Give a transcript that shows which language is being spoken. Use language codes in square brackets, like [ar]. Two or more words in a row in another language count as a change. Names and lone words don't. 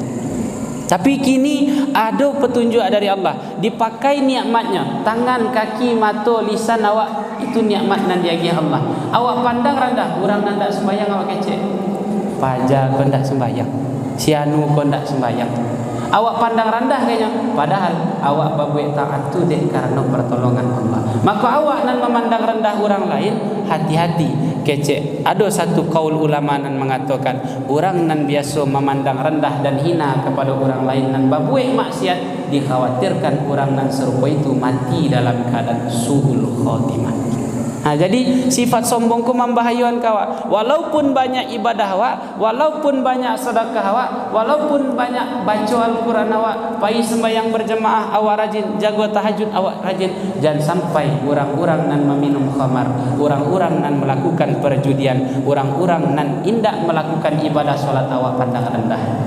[id] Tapi kini ada petunjuk dari Allah. Dipakai nikmatnya. [min] Tangan, kaki, mata, lisan awak itu nikmat nan diagih Allah. Awak pandang rendah orang nan tak sembahyang awak kecek. Pajar kau tak sembahyang. Sianu kau tak sembahyang. Awak pandang rendah kayaknya. Padahal awak berbuat taat tu dek karena pertolongan Allah. Maka awak nan memandang rendah orang lain, hati-hati. Kecek. [id] Ada satu kaul ulama nan mengatakan orang nan biasa memandang rendah dan hina kepada orang lain nan berbuat maksiat, dikhawatirkan orang nan serupa itu mati dalam keadaan [ar] سوء الخاتمة. [id] Jadi sifat sombongku membahayakan kawak. Walaupun banyak ibadah awak, walaupun banyak sedekah awak, walaupun banyak baca Al-Quran awak, pai sembahyang berjemaah awak rajin, jaga tahajud awak rajin, jangan sampai orang-orang nan meminum khamar, orang-orang nan melakukan perjudian, orang-orang nan indak melakukan ibadah solat awak pandang rendah.